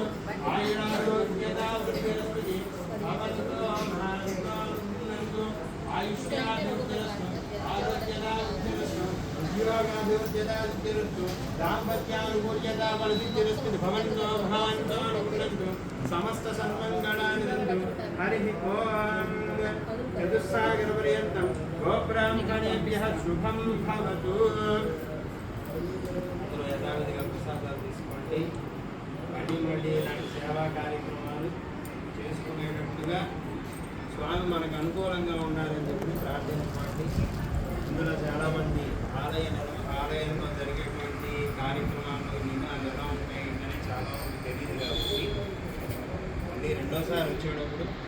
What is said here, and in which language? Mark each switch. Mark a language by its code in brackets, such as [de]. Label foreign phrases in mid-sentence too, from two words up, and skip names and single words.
[sa] आयुरारोग्यता वृद्धिरस्तु भवन्तो महान्तो निन्दन्तो आयुष्याभिवृद्धिरस्तु आरोग्यता वृद्धिरस्तु उद्योगाभिवृद्ध्यता सिद्धिरस्तु दाम्पत्यानुकूल्यता फलसिद्धिरस्तु भवन्तो महान्तो निन्दन्तो समस्त सन्मङ्गलानि दन्तु हरिः ओम् चतुस्सागरपर्यन्तं गोब्राह्मणेभ्यः शुभं भवतु। [te] యథావిధిగా ప్రసాదాలు తీసుకోండి. మళ్ళీ ఇలాంటి సేవా కార్యక్రమాలు చేసుకునేటట్టుగా స్వామి మనకు అనుకూలంగా ఉండాలని చెప్పి ప్రార్థించుకోండి. ఇందులో చాలామంది ఆలయంలో జరిగేటువంటి కార్యక్రమాలు నినాలు ఎలా ఉంటాయి అని చాలామంది తెలియదు కాబట్టి మళ్ళీ రెండోసారి వచ్చేటప్పుడు